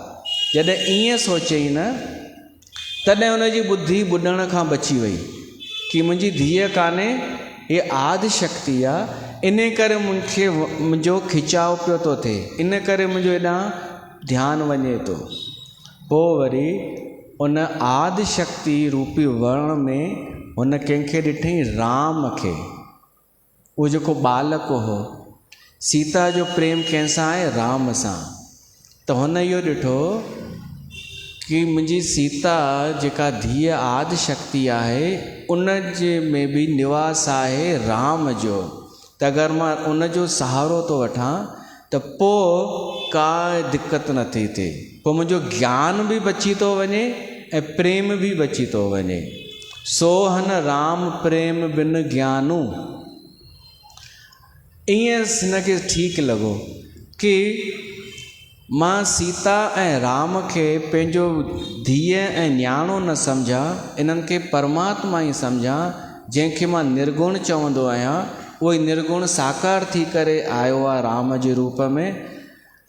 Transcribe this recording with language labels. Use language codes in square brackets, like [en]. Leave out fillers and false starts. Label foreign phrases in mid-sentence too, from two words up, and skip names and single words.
[sd] जॾहिं ईअं सोचईं न, तॾहिं हुनजी बुद्धि ॿुधण खां बची वई कि मुंहिंजी धीअ कान्हे, हीअ आदि शक्ति आहे। इन करे मुंहिंजो खिचाव पियो थो थिए, इन करे मुंहिंजो हेॾां ध्यानु वञे थो। पोइ वरी उन आदि शक्ति रूपी वर्ण में हुन कंहिंखे ॾिठईं, राम खे। उहो जेको बालक हो, सीता जो प्रेम कंहिंसां आहे, राम सां। त हुन इहो ॾिठो कि मुंहिंजी सीता जेका धीअ आदि शक्ति आहे, उन जे में बि निवास आहे राम जो। त अगरि मां उन जो सहारो थो वठां त पोइ का दिक़त नथी थिए, पोइ मुंहिंजो ज्ञान बि बची थो वञे ऐं प्रेम बि बची थो वञे। [awa] सोहन राम प्रेम बिन ज्ञानू। [sd] ईअं हिनखे ठीकु लॻो कि मां सीता ऐं राम खे पंहिंजो धीअ ऐं न्याणो न सम्झां, इन्हनि खे परमात्मा ई सम्झां। जंहिंखे मां निर्गुण चवंदो आहियां, उहो ई निर्गुण साकार थी करे आयो आहे राम जे रूप में।